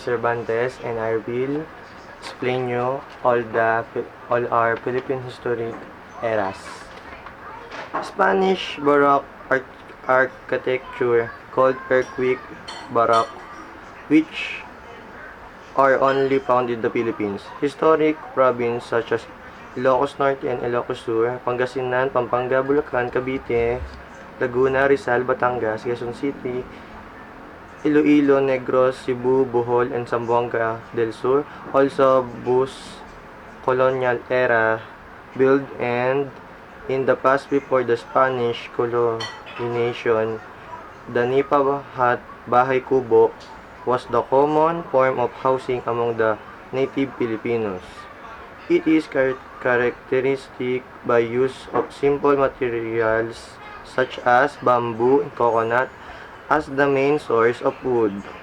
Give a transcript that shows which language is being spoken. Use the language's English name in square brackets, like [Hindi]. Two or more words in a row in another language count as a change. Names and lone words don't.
[English] Cervantes and I will explain you all our Philippine historic eras. Spanish Baroque architecture, called Earthquake Baroque, which are only found in the Philippines. Historic provinces such as Ilocos Norte and Ilocos Sur, Pangasinan, Pampanga, Bulacan, Cavite, Laguna, Rizal, Batangas, Quezon City, Iloilo, Negros, Cebu, Bohol, and Zamboanga del Sur. Also, boast colonial era built and in the past before the Spanish colonization. The nipa hut, [Filipino] bahay kubo, [English] was the common form of housing among the native Filipinos. It is characteristic by use of simple materials such as bamboo and coconut as the main source of wood.